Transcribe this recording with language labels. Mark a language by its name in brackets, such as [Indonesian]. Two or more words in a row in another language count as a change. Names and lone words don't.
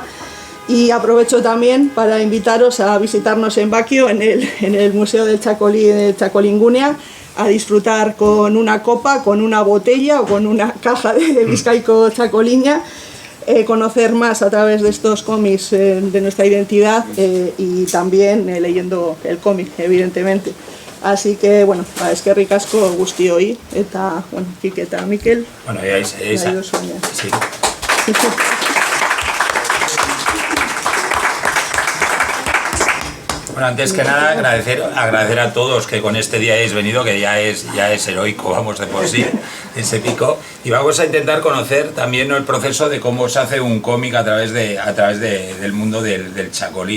[Spanish] Y aprovecho también para invitaros a visitarnos en Baquio, en el Museo del Txakoli de Txakolingunia, a disfrutar con una copa, con una botella o con una caja de Bizkaiko Txakoliña, conocer más a través de estos cómics de nuestra identidad y también leyendo el cómic, evidentemente. Así que, [Basque] bueno, eskerrik asko guztioi, eta, Quique eta Mikel. [Spanish] Bueno, ya sí. Bueno, antes que nada agradecer a todos que con este día hayáis venido, que ya es heroico, vamos, de por sí, ese pico. Y vamos a intentar conocer también el proceso de cómo se hace un cómic a través del mundo del chacolí.